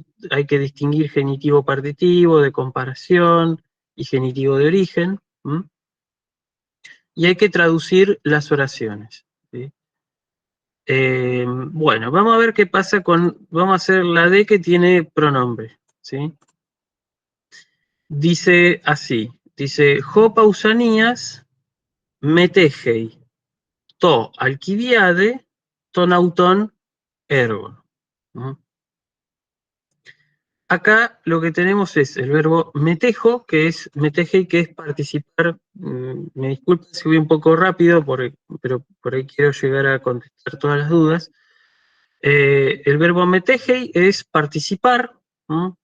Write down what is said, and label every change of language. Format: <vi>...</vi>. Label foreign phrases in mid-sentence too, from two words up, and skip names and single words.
<es>Hay que distinguir genitivo partitivo, de comparación y genitivo de origen. Y hay que traducir las oraciones, ¿sí? Bueno, vamos a ver qué pasa vamos a hacer la D que tiene pronombre, ¿sí? Dice así, dice,</es> <el>jo pausanías metejei, to alquiviade, ton auton ergon.</el> <es>Acá lo que tenemos es el verbo metejo, que es metejei, que es participar. Me disculpo si voy un poco rápido, pero por ahí quiero llegar a contestar todas las dudas. El verbo metejei es participar, ¿no?</es>